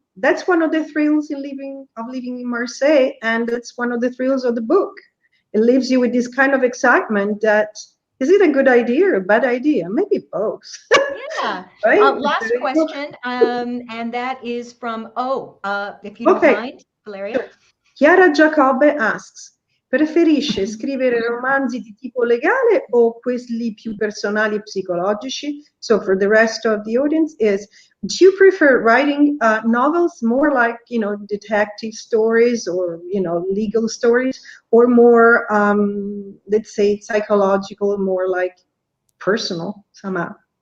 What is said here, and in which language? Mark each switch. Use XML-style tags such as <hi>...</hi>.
<en>That's one of the thrills of living in Marseille, and that's one of the thrills of the book. It leaves you with this kind of excitement that, is it a good idea or a bad idea? Maybe both. Yeah. Right? Last question, and that is from, if you don't mind, Valeria.</en> <it>Chiara Giacobbe</it> <en>asks,</en> <it>preferisce scrivere romanzi di tipo legale o quelli più personali e psicologici?</it> <en>So for the rest of the audience do you prefer writing novels more like, detective stories or, legal stories, or more, let's say, psychological, more like personal somehow?</en>